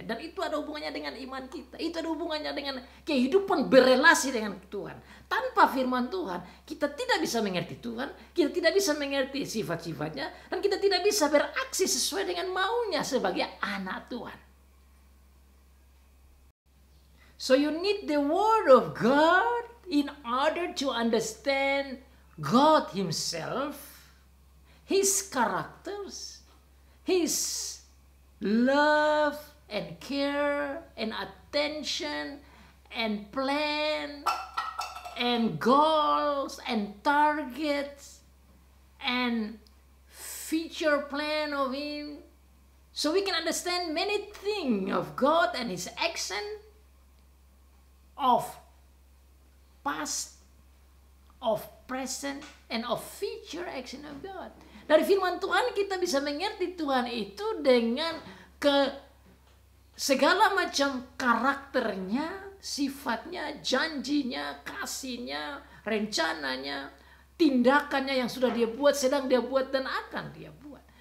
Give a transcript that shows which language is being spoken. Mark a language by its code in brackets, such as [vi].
[id] Dan itu ada hubungannya dengan iman kita. Itu ada hubungannya dengan kehidupan berelasi dengan Tuhan. Tanpa firman Tuhan, kita tidak bisa mengerti Tuhan. Kita tidak bisa mengerti sifat-sifatnya. Dan kita tidak bisa beraksi sesuai dengan maunya sebagai anak Tuhan. [en] So you need the word of God in order to understand God Himself, His characters, His love and care and attention and plan and goals and targets and future plan of Him. So we can understand many things of God and His action, of past, of present, and of future action of God. [id] Dari firman Tuhan kita bisa mengerti Tuhan itu dengan segala macam karakternya, sifatnya, janjinya, kasihnya, rencananya, tindakannya yang sudah Dia buat, sedang Dia buat, dan akan Dia buat.